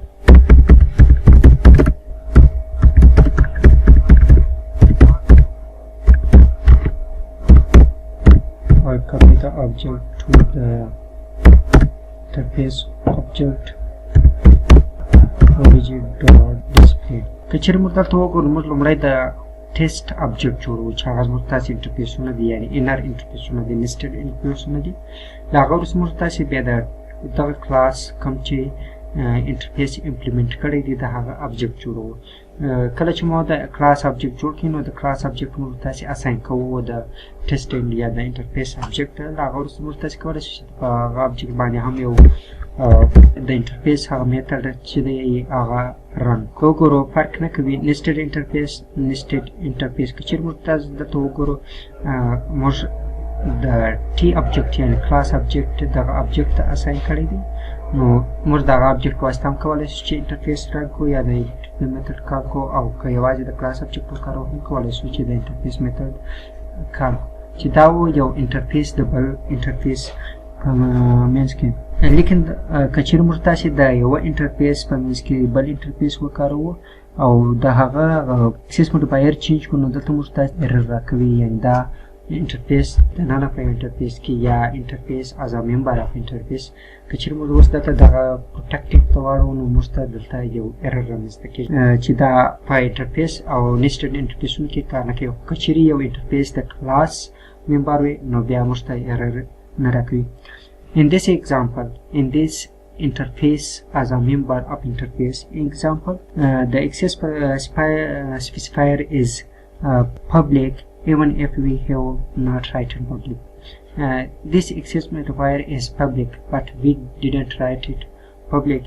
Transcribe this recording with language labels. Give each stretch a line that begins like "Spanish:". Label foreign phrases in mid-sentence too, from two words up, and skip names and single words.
English: Or copy the object to the interface object obj.display.
Pashto: کچر مرتبط وګورو موږ لومړی د
English: test object
Pashto: جوړو چې هغه زموږ تاسې انټرفیسونه دي یعنی انر انټرفیسونه دي nested انټرفیسونه دي. له هغه وروسته موږ تاسې بیا د دغه کلاس کوم چې
English: interface implement
Pashto: کړی دی د هغه object جوړو. کله چې مو د
English: class object
Pashto: جوړ کړو نو د
English: class object
Pashto: موږ تاسې اساین کوو د ټیسټینګ یا د
English: interface object.
Pashto: له هغه وروسته موږ تاسې کولی شو چې په هغه object باندې هم یو د انټرفیس هغه میتھډ چې دی هغه رن وګورو فرق نه کوي.
English: nested interface nested interface
Pashto: که چیرې موږ تاسو دلته وګورو موږ د ټي object یعنې
English: class object
Pashto: دغه object ته اساین کړی دی نو موږ دغه object په واسطه هم کولی شو چې انټرفیس رن کړو یا د میتھډ کار کړو او که یوازې د
English: class object
Pashto: وکاروو هم کولی شو چې د انټرفیس میتھډ کار چې دا و یو انټرفیس د بل انټرفیس په منځ کې. لیکن که چیرې موږ تاسې د یوه انټرفیس په منځ کې بل انټرفیس وکاروو او د هغه
English: access modifier
Pashto: چینج کړو نو دلته موږ تاسې error راکوي یعنې دا انټرفیس د ننه په انټرفیس کې یا
English: interface as a member of interface.
Pashto: که چیرې موږ اوس دلته دغه protected ته واړو نو موږ ته دلته یو error رامنځته کېږي چې دا په انټرفیس او nested انټرفیسونو کې کار نه کوي. که چیرې یو انټرفیس د
English: class member
Pashto: وي نو بیا موږ ته error نه راکوي.
English: In this example, in this interface as a member of interface example, the access specifier is public even if we have not written public. This access modifier is public but we didn't write it public.